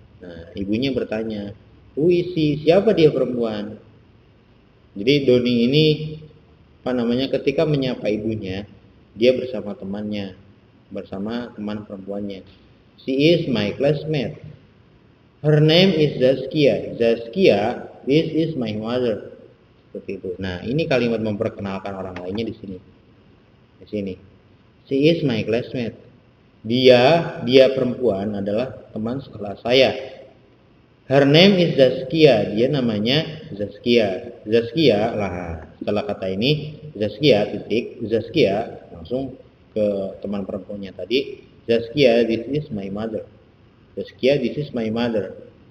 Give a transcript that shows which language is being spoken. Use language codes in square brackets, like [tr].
[id] Nah, ibunya bertanya, [en] who is she? [id] Siapa dia perempuan? Jadi Doni ini ketika menyapa ibunya, dia bersama temannya, bersama teman perempuannya. [en] She is my classmate. Her name is Zaskia. Zaskia, this is my mother. [id] Seperti itu. Nah, ini kalimat memperkenalkan orang lainnya di sini. Di sini. [en] She is my classmate. [id] Dia perempuan adalah teman sekelas saya. [en] Her name is Zaskia. [id] Dia namanya Zaskia. Zaskia lah. Setelah kata ini Zaskia titik, Zaskia langsung ke teman perempuannya tadi. [en] Zaskia, this is my mother. Zaskia, this is my mother.